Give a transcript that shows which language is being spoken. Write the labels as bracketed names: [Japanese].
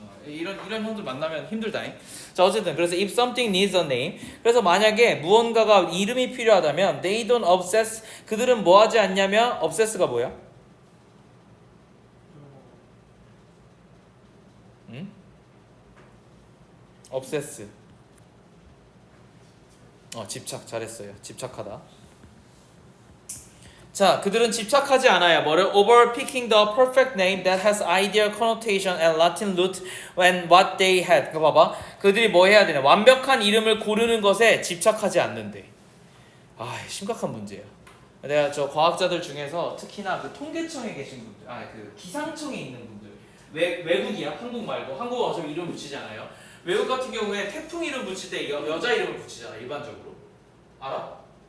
[Korean] 이런 형들 만나면 힘들다잉. 자, 어쨌든 그래서 [English] if something needs a name, [Korean] 그래서 만약에 무언가가 이름이 필요하다면 [English] they don't obsess, [Korean] 그들은 뭐 하지 않냐면 obsess가 뭐야? 응? [English] obsess. [Korean] 집착. 잘했어요. 집착하다. 자, 그들은 집착하지 않아요. 뭐를? [English] Over picking the perfect name that has ideal connotation and Latin root when what they had. [Korean] 그거 봐봐. 그들이 뭐 해야 되냐? 완벽한 이름을 고르는 것에 집착하지 않는데. 심각한 문제야. 내가 저 과학자들 중에서 특히나 그 통계청에 계신 분들, 그 기상청에 있는 분들, 외국이야. 한국 말고. 한국어 어차피 이름 붙이지 않아요. 외국 같은 경우에 태풍 이름 붙일 때 여자 이름을 붙이잖아. 일반적으로. 알아?